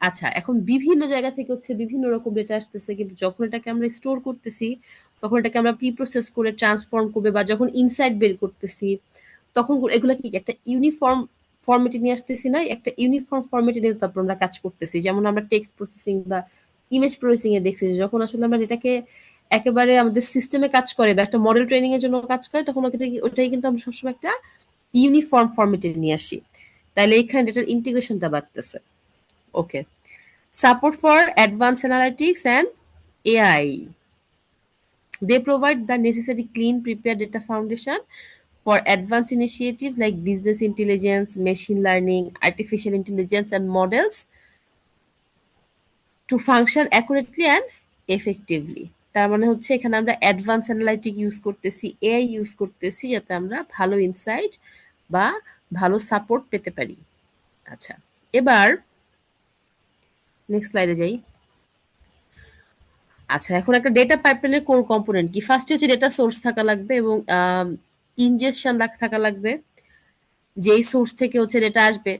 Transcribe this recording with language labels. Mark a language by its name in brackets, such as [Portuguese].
[Bangla] আচ্ছা, এখন বিভিন্ন জায়গা থেকে হচ্ছে বিভিন্ন রকম ডেটা আসতেছে, কিন্তু যখন এটাকে আমরা স্টোর করতেছি তখন এটাকে আমরা প্রি প্রসেস করে ট্রান্সফর্ম করবে বা যখন ইনসাইট বের করতেছি তখন এগুলো কি একটা ইউনিফর্ম ফরম্যাটে নিয়ে আসতেছি না, একটা ইউনিফর্ম ফরম্যাটে নিয়ে তারপর আমরা কাজ করতেছি। যেমন আমরা টেক্সট প্রসেসিং বা ইমেজ প্রসেসিং এ দেখছি যে যখন আসলে আমরা এটাকে একেবারে আমাদের সিস্টেমে কাজ করে বা একটা মডেল ট্রেনিং এর জন্য কাজ করে, তখন ওটাই কিন্তু আমরা সবসময় একটা ইউনিফর্ম ফরম্যাটে নিয়ে আসি। তাহলে এখানে এটার ইন্টিগ্রেশনটা বাড়তেছে। [English] Okay, support for advance analytics and AI, they provide the necessary clean prepared data foundation for advanced initiatives like business intelligence, machine learning, artificial intelligence, and models to function accurately and effectively. [Bangla] তার মানে হচ্ছে এখানে আমরা advance analytic use করতেছি, AI use করতেছি, যাতে আমরা ভালো ইনসাইট বা ভালো সাপোর্ট পেতে পারি। আচ্ছা, এবার নেক্সট স্লাইডে যাই। আচ্ছা, এখন একটা ডেটা পাইপলাইনের কোর কম্পোনেন্ট কি? ফার্স্টে হচ্ছে ডেটা সোর্স থাকা লাগবে এবং ইনজেকশন থাকা লাগবে, যেই সোর্স থেকে হচ্ছে ডেটা আসবে।